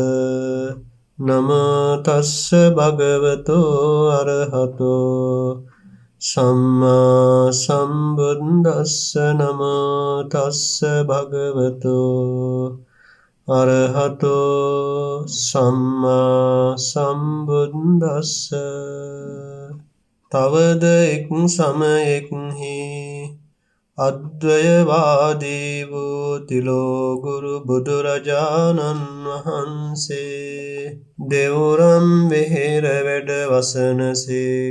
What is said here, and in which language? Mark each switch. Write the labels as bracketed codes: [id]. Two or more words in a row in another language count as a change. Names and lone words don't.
[pi] නමෝ තස්ස භගවතෝ අරහතෝ සම්මා සම්බුද්දස්ස. නමෝ තස්ස භගවතෝ අරහතෝ සම්මා සම්බුද්දස්ස. [si] තවද එක් සමයෙක්හි අද්වයවාදී වූ තිලෝගුරු බුදුරජාණන් වහන්සේ දෙවුරම් වෙහෙර වැඩ වසනසේක්.